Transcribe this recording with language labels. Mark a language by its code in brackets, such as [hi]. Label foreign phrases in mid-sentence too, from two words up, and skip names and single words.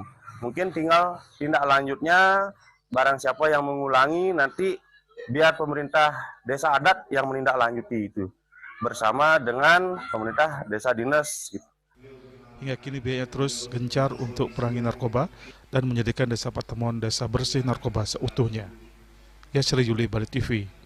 [id] Mungkin tinggal tindak lanjutnya, barang siapa yang mengulangi nanti biar pemerintah desa adat yang menindaklanjuti itu bersama dengan pemerintah desa dinas. Hingga kini BNN terus gencar untuk perangi narkoba dan menjadikan Desa Patemon desa bersih narkoba seutuhnya. Yasri Yuli, Bali TV.